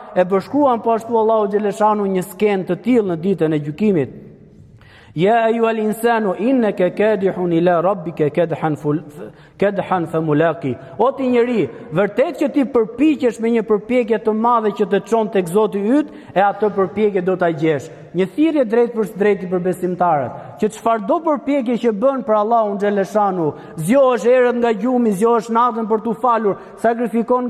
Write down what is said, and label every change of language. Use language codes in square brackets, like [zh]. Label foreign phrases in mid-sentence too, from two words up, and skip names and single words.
[sq] e përshkruan po ashtu Allahu xhaleshanu një skenë të tillë në ditën e gjykimit. [ar] يا أيها الإنسان إنك كادح إلى ربك كدحا فملاقيه. [sq] O ti njeri, vërtet që ti përpiqesh me një përpjekje të madhe që të çon tek Zoti yt, e atë përpjekje do ta gjesh. Një thirrje drejt për drejt për besimtarët, që çfarëdo përpjekje që bën për Allahun xhaleshanu, zgjohesh erët nga gjumi, zgjohesh natën për tu falur, sakrifikon nga